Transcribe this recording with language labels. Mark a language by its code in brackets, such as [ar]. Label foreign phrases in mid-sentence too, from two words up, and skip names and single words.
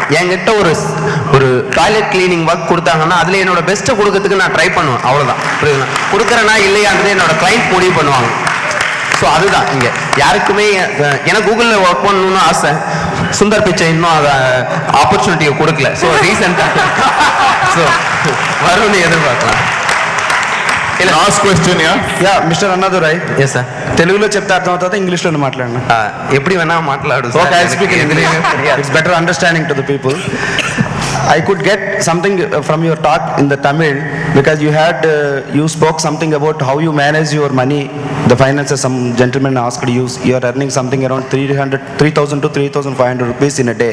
[ta] என்கிட்ட ஒரு [en] toilet cleaning work [ta] கொடுத்தாங்கன்னா அதுல என்னோட பெஸ்ட்டை கொடுக்கறதுக்கு நான் ட்ரை பண்ணுவேன். அவ்வளவுதான். புரியுதுங்களா? கொடுக்குறேன்னா இல்லையான்றது என்னோட கிளைண்ட் முடிவு பண்ணுவாங்க. ஸோ அதுதான் இங்க யாருக்குமே எனக்கு கூகுளில் ஒர்க் பண்ணணும்னு ஆசை. சுந்தர் பிச்சை இன்னும் அதை ஆப்பர்ச்சுனிட்டியை கொடுக்கல. ஸோ ரீசெண்டாக ஸோ வரும்னு எதிர்பார்க்கலாம். [en] last question ya Mister Annadurai. yes sir. [te] తెలుగులో చెప్తే అర్థం అవుతుందా ఇంగ్లీష్లో మాట్లాడనా? ఎప్పుడు వేనా మాట్లాడు. [en] ఓకే, I speak in English. It's better understanding to the people. I could get something from your talk in the Tamil because you spoke something about how you manage your money, the finances. Some gentleman asked you are earning something around 3,000 to 3,500 rupees in a day.